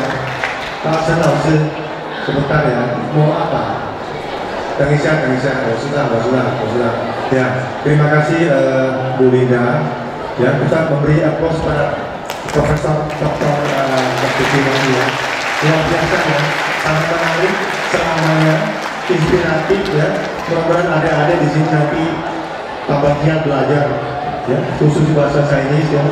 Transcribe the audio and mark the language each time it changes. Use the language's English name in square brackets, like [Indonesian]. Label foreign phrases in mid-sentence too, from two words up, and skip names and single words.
[Indonesian] Pak Chen 老师 sebentar ya, mau apa? [Chinese] 等一下，我知道。 [Indonesian] Ya, terima kasih Bu Linda. Ya, kita memberi aplaus pada Profesor Dr. ini ya. Luar biasa ya, sangat menarik, selamanya inspiratif ya. Mudah-mudahan adik-adik di sini nanti tambah giat belajar ya, khusus bahasa Chinese ya.